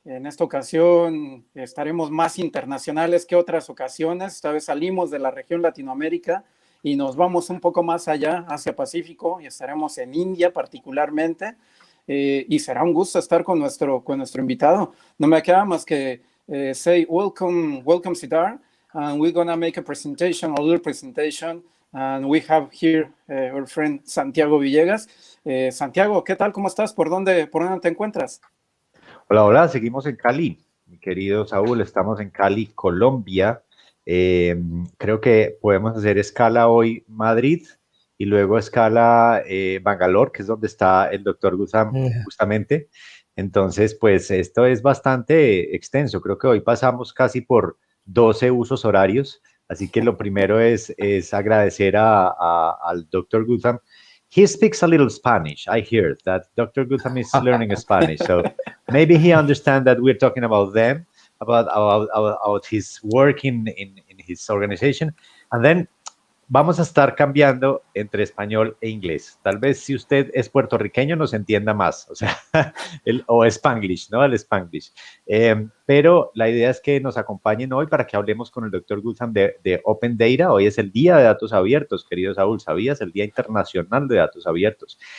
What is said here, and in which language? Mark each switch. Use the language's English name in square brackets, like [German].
[Spanish] En esta ocasión estaremos más internacionales que otras ocasiones. Esta vez salimos de la región Latinoamérica y nos vamos un poco más allá, hacia Pacífico, y estaremos en India particularmente. Y será un gusto estar con nuestro invitado. No me queda más que [English] say welcome, [Spanish] Sridhar. [English] And we're going to make a little presentation. And we have here our friend Santiago Villegas. Santiago, [Spanish] ¿qué tal? ¿Cómo estás? ¿Por dónde te encuentras? Hola, seguimos en Cali, mi querido Saúl, estamos en Cali, Colombia. Creo que podemos hacer escala hoy Madrid y luego escala Bangalore, que es donde está el doctor Gutam justamente. Entonces, pues esto es bastante extenso. Creo que hoy pasamos casi por 12 usos horarios, así que lo primero es agradecer al doctor Gutam. [English] He speaks a little Spanish. I hear that Dr. Gutam is learning Spanish, so maybe he understands that we're talking about them, about his work in his organization, and then [Spanish] vamos a estar cambiando entre español e inglés. Tal vez si usted es puertorriqueño nos entienda más, o sea, o Spanglish, ¿no? El Spanglish. Pero la idea es que nos acompañen hoy para que hablemos con el doctor Gutam de Open Data. Hoy es el Día de Datos Abiertos, querido Saúl, ¿sabías? El Día Internacional de Datos Abiertos.